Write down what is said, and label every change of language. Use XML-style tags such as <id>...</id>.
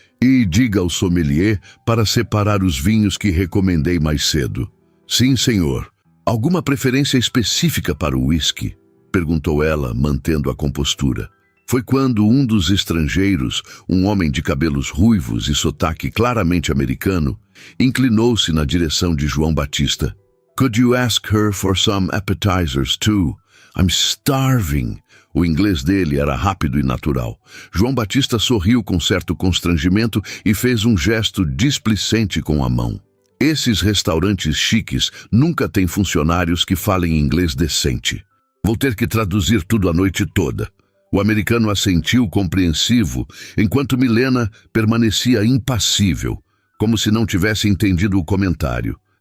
<pt>E diga ao sommelier para separar os vinhos que recomendei mais cedo. Sim, senhor. Alguma preferência específica para o whisky? Perguntou ela, mantendo a compostura. Foi quando um dos estrangeiros, um homem de cabelos ruivos e sotaque claramente americano, inclinou-se na direção de João Batista.</pt> <en>Could you ask her for some appetizers too? I'm starving.</en> <pt>O inglês dele era rápido e natural. João Batista sorriu com certo constrangimento e fez um gesto displicente com a mão. Esses restaurantes chiques nunca têm funcionários que falem inglês decente. Vou ter que traduzir tudo a noite toda. O americano assentiu compreensivo, enquanto Milena permanecia impassível, como se não tivesse entendido o comentário.</pt>